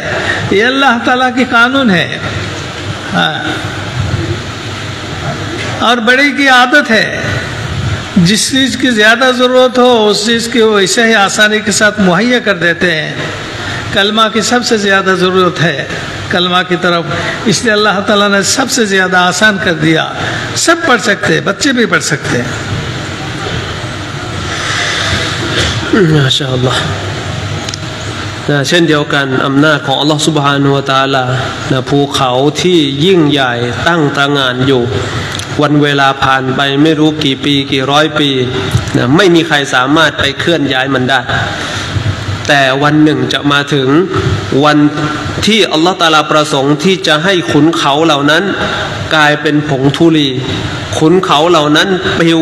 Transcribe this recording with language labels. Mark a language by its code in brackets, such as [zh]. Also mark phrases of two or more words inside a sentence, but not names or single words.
[hi] ये अल्लाह ताला की कानून है। हाँ, और बड़े की आदत है, जिस चीज़ की ज़्यादा ज़रूरत हो उस चीज़ की वैसे ही आसानी के साथ मुहैया कर देते हैं। कलमा की सबसे ज़्यादा ज़रूरत है कलमा की तरफ, इसलिए अल्लाह ताला ने सबसे ज़्यादा आसान कर दिया। सब पढ़ सकते हैं, बच्चे भी पढ़ सकते हैं। [th] माशाअल्लाह เช่นเดียวกันอำนาจของอัลลอฮฺ [ar] سبحانه وتعالى [th] ภูเขาที่ยิ่งใหญ่ตั้งตระหง่านอยู่วันเวลาผ่านไปไม่รู้กี่ปีกี่ร้อยปีไม่มีใครสามารถไปเคลื่อนย้ายมันได้แต่วันหนึ่งจะมาถึงวันที่อัลลอฮฺตะอาลาประสงค์ที่จะให้ขุนเขาเหล่านั้นกลายเป็นผงธุลีขุนเขาเหล่านั้นปลิว